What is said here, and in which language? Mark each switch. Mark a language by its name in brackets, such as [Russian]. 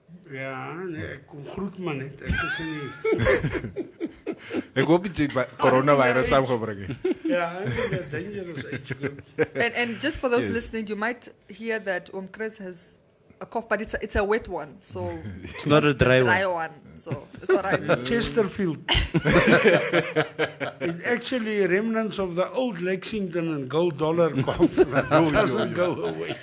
[Afrikaans] Ja, nee, ek kom groet maar net. Ek is nie. Ek hoop jy het coronavirus saamgebring het. Ja, dit is dangerous. [English] And just for those Yes. listening, you might hear that Chris has a cough, but it's a wet one, so It's not a dry one. one. So it's all right. Chesterfield. It's actually remnants of the old Lexington and gold dollar cough that doesn't go away.